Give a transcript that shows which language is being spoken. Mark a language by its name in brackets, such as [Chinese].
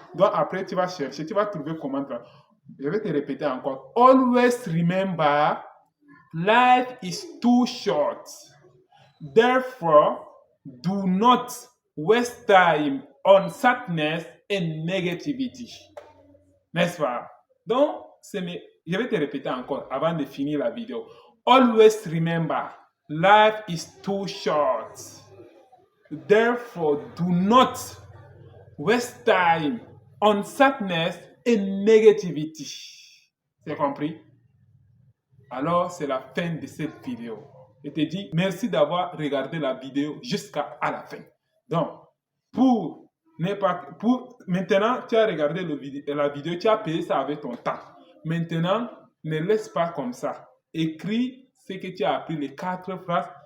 [French] Donc, après, tu vas chercher, tu vas trouver comment... Je vais te répéter encore. [English] Always remember, life is too short. Therefore, do not waste time on sadness and negativity. [French] N'est-ce pas? Donc, je vais te répéter encore avant de finir la vidéo. [English] Always remember, life is too short. Therefore, do not waste time on sadness and negativity. [French] C'est compris? Alors, c'est la fin de cette vidéo. Je te dis merci d'avoir regardé la vidéo jusqu'à la fin. Donc, maintenant, tu as regardé la vidéo, tu as payé ça avec ton temps. Maintenant, ne laisse pas comme ça. Écris ce que tu as appris, les 4 phrases.